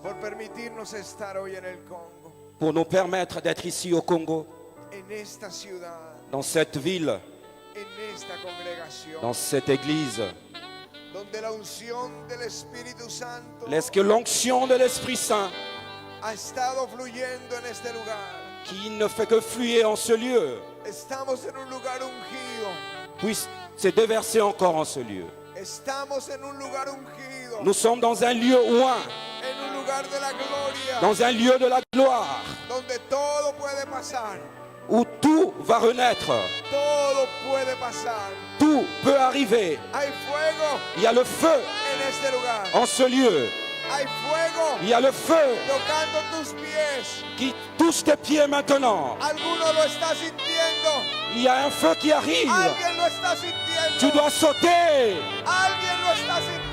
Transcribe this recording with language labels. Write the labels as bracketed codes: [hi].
[es] por permitirnos estar hoy en el Congo. [fr] Pour nous permettre d'être ici au Congo. [es] En esta ciudad. [fr] Dans cette ville. [es] En esta congregación. [fr] Dans cette église. [es] Donde la unción del Espíritu Santo [fr] Laisse que l'onction de l'Esprit Saint [es] ha estado fluyendo en este lugar. [fr] Qui ne fait que fluer en ce lieu. [es] Estamos en un lugar ungido. [fr] Puisse se déverser encore en ce lieu. [es] Estamos en un lugar ungido. [fr] Nous sommes dans un lieu oint. [es] En un lugar de la gloria. [fr] Dans un lieu de la gloire. [es] Donde todo puede pasar. [fr] Où tout va renaître. [es] Todo puede pasar. [fr] Tout peut arriver. [es] Hay fuego. [fr] Il y a le feu [es] en este lugar. [fr] En ce lieu. [es] Hay fuego. [fr] Il y a le feu [es] tocando tus pies. [fr] Qui touche tes pieds maintenant. [es] Alguno lo está sintiendo. [fr] Il y a un feu qui arrive. [es] Alguien lo está sintiendo. [fr] Tu dois sauter. [es] Alguien lo está sintiendo.